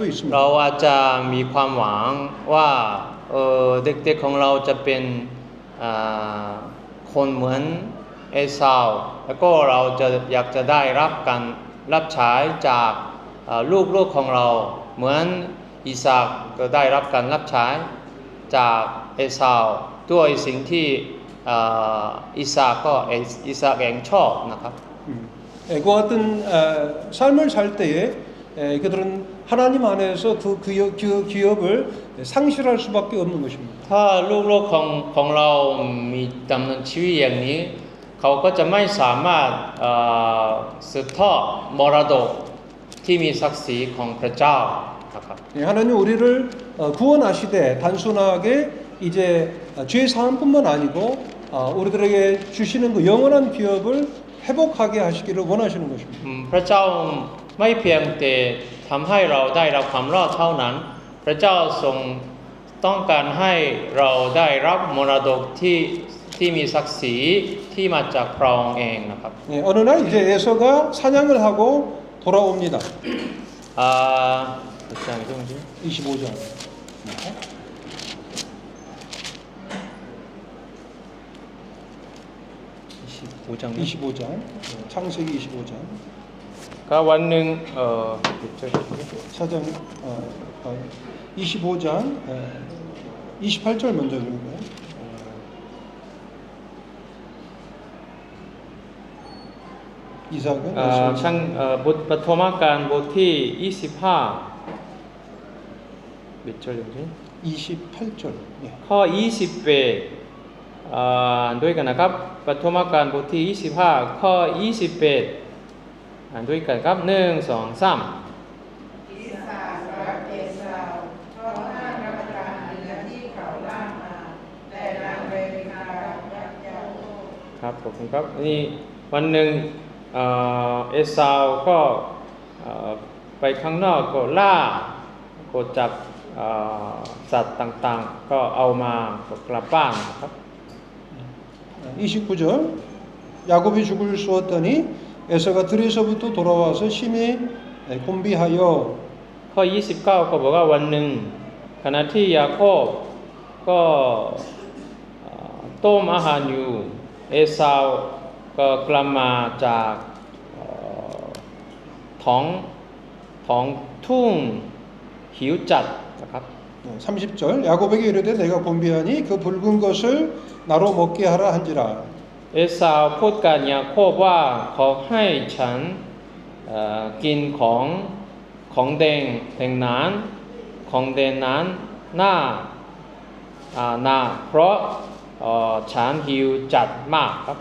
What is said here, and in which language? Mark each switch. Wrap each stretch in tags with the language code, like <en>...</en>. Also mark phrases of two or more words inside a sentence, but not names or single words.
<th>เรา</th> <ko>있습니다.</ko> <th>อาจจะมีความหวังว่าเด็กๆของเราจะเป็นอ่าคนเหมือนเอสาวแล้วก็เราจะอยากจะได้รับการรับใช้จากลูกๆของเราเหมือนอิสากก็ได้รับการรับใช้จากเอสาวด้วยสิ่งที่อิสากเองชอบนะครับ</th> <ko>그와 같은 삶을 살 때에 그들은 하나님 안에서 그 기업을 상실할 수밖에 없는 것입니다.</ko> <th>ถ้าลูกๆของเรามีดำเนินชีวิตอย่างนี้เขาก็จะไม่สามารถสืบทอดมรดกที่มีศักดิ์ศรีของพระเจ้านะครับ</th> <ko>하나님 우리를 구원하시되 단순하게 이제 죄 사함뿐만 아니고 우리들에게 주시는 그 영원한 기업을 회복하게 하시기를 원하시는 것입니다.</ko> <th>พระเจ้าไม่เพียงแต่ทำให้เราได้รับความรอดเท่านั้นพระเจ้าทรงต้องการให้เราได้รับมรดกที่มีศักดิ์ศรีที่มาจากพระองค์เองนะครับ</th> <ko>어느 날 이제 에서가 사냥을 하고 돌아옵니다.</ko> <th>อาจารย์ช่วงนี้</th> <ko>25장. 25장 25장. 창세기 25장.</ko> <th>ก็วันหนึ่ง</th> <ko>사장 25장 28절 먼저 읽어요. 이삭은</ko> <th>ช่างบทปฐมกาลบทที่25บิดเฉลี่ย</th> <ko>28절. 예.</ko> <th>ข้อ28ด้วยกันนะครับปฐมกาลบทที่25ข้อ28ด้วยกันครับ1 2 3 อิสากรักเอสาวเพราะน่ารับประทานเนื้อที่เขาล่ามาแต่นางเรเบคารักยาโคบ ครับขอบคุณครับนี่วันหนึ่งเอสาวก็ไปข้างนอกก็ล่าก็จับสัตว์ต่างๆก็เอามาก็กลับบ้านนะครับ</th> <ko>29절. 야곱이 죽을 쏘았더니 에서가 들에서부터 돌아와서 심히 곤비하여</ko> <th>ข้อ29ก็บอกว่าวันหนึ่งขณะที่ยาโคบก็ต้มอาหารอยู่เอสาวก็กลับมาจากท้องทุ่งหิวจัดนะครับ</th> <ko>30절. 야곱에게 이르되 내가 곤비하니 그 붉은 것을 나로 먹게 하라 한지라.</ko> <th>เอสาวพูดกับยาโคบว่าขอให้ฉันกินของแดงนั้นของแดงนั้นน่าเพราะฉันหิวจัดมากครับ</th>